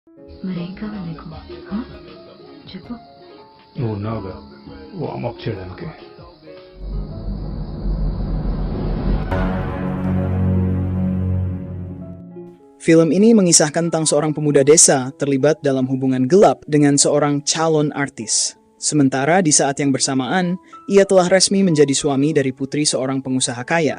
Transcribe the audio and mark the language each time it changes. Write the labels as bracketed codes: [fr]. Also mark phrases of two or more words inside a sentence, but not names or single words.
[id] Mereka meneguk. Hah? Cukup. वो ना होगा वो अमक चिड़न के Film ini mengisahkan tentang seorang pemuda desa terlibat dalam hubungan gelap dengan seorang calon artis. Sementara di saat yang bersamaan, ia telah resmi menjadi suami dari putri seorang pengusaha kaya.